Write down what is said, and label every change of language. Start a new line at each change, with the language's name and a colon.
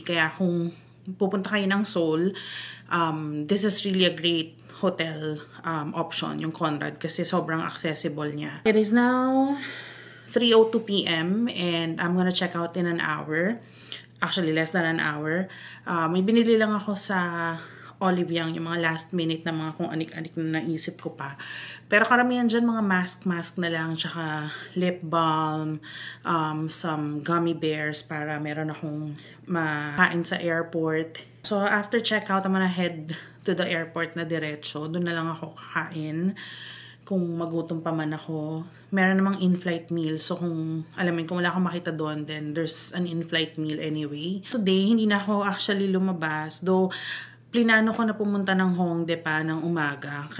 Filipino: Kaya kung pupunta kayo ng Seoul,
English: this is really a great hotel option,
Filipino: yung Conrad, kasi sobrang accessible niya.
English: It is now 3:02 p.m. and I'm gonna check out in an hour. Actually, less than an hour.
Filipino: May binili lang ako sa Olive Young, yung mga last minute na mga kung anik-anik na naisip ko pa. Pero karamihan dyan mga mask na lang, tsaka lip balm,
English: some gummy bears
Filipino: para meron akong makain sa airport.
English: So after checkout, I'm gonna head to the airport
Filipino: na diretso. Doon na lang ako kakain. Kung magutom pa man ako. Meron namang in-flight meal. So kung kung wala akong makita doon,
English: then there's an in-flight meal anyway.
Filipino: Today, hindi na ako actually lumabas. Though, plinano ko na pumunta ng Hongdae pa ng umaga.